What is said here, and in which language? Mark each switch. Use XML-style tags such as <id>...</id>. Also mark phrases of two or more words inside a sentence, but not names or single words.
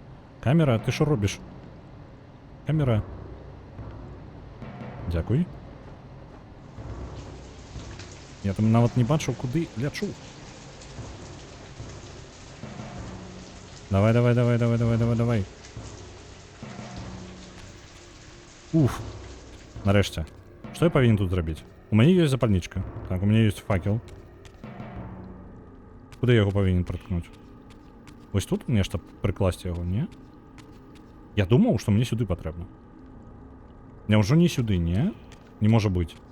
<uk>Камера, ты що робіш? Камера.</uk> <be>Дякуй. Я там нават не бачу, куди лячу. Давай, давай, давай, давай, давай, давай, давай. Уф. Нарэшце. Што я павінен тут зрабіць? У мяне ёсць запальнічка. Так, у мяне ёсць факел. Куды я яго павінен прыткнуць? Вось тут нешта прыкласці яго, не? Я думаў, што мне сюды патрэбна. Няўжо не сюды, не? Не можа быць.</be>